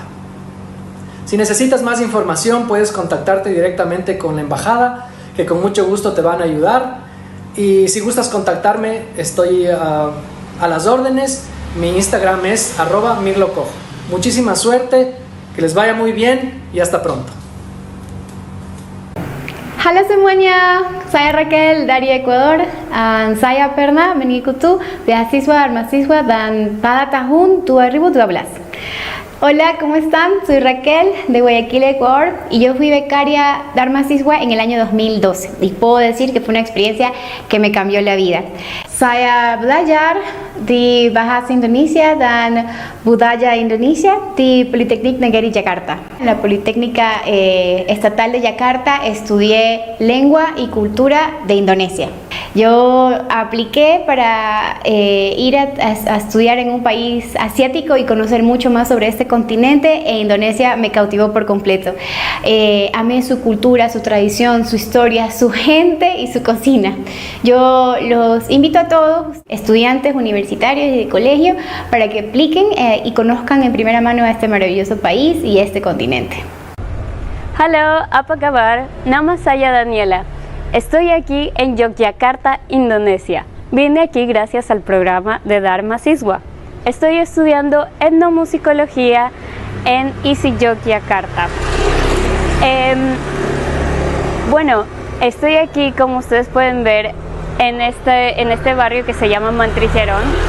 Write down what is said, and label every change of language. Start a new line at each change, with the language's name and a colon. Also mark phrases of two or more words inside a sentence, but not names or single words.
Spanish: Si necesitas más información, puedes contactarte directamente con la embajada, que con mucho gusto te van a ayudar. Y si gustas contactarme, estoy a las órdenes. Mi Instagram es @mirlocojo. Muchísima suerte, que les vaya muy bien y hasta pronto.
Indonesian: Halo semuanya, saya Raquel dari Ecuador. Saya pernah mengikuti beasiswa mahasiswa dan pada tahun 2012.
Spanish: Hola, ¿cómo están? Soy Raquel de Guayaquil, Ecuador, y yo fui becaria Dharma Siswa en el año 2012 y puedo decir que fue una experiencia que me cambió la vida.
Indonesian: Saya belajar di Bahasa Indonesia dan Budaya Indonesia di Politeknik Negeri Jakarta.
Spanish: En la Politécnica Estatal de Yakarta estudié lengua y cultura de Indonesia. Yo apliqué para ir a estudiar en un país asiático y conocer mucho más sobre este continente, e Indonesia me cautivó por completo. Amé su cultura, su tradición, su historia, su gente y su cocina. Yo los invito a todos, estudiantes universitarios y de colegio, para que apliquen y conozcan en primera mano a este maravilloso país y este continente.
Indonesian: Halo, apa kabar? Nama saya Daniela.
Spanish: Estoy aquí en Yogyakarta, Indonesia. Vine aquí gracias al programa de Dharma Siswa. Estoy estudiando etnomusicología en ISI Yogyakarta. Bueno, estoy aquí, como ustedes pueden ver, en este barrio que se llama Mantrijerón.